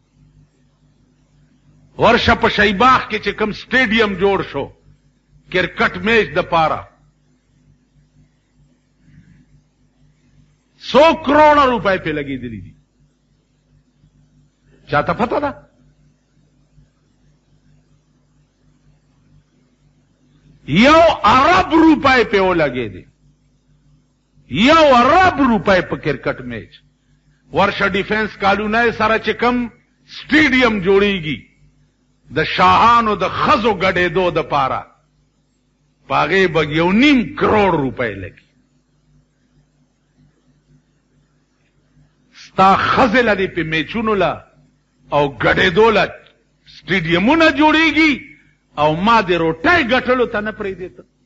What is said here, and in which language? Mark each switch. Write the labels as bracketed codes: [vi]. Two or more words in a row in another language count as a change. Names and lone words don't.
[ps] ورشه په شیباغ کې چې کوم سټیډیم جوړ شو کرکټ میچ د پاره، 100 کروڑ روپے پہ لگېدلي دي. چاته پته ده؟ یو ارب روپے پہ وہ لگے دے، یو ارب روپے پہ کرکٹ میچ. ورشه ډیفنس کالونه سره چې کم سټیډیم جوړیږي د شاهانو د خزو ګډېدو د پاره، پاغې به 1.5 کروڑ روپے لګي. ستا خزې لدې په میچونو له او ګډېدو له سټیډیمونه جوړیږي، او ما د روټۍ ګټلو ته نه پرېږدې.